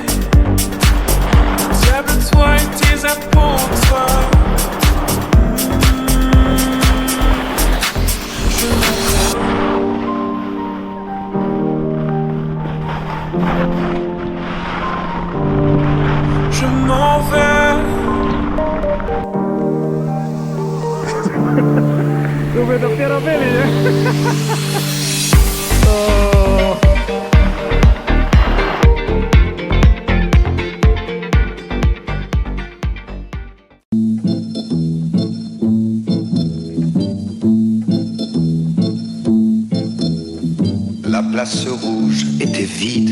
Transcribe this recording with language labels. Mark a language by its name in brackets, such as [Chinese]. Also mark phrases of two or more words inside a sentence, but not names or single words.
[French] Diable, toi et tes apôtres. Je m'en vais. [Polish] Dove dopiero byli, nie? O. [French] La place rouge était vide.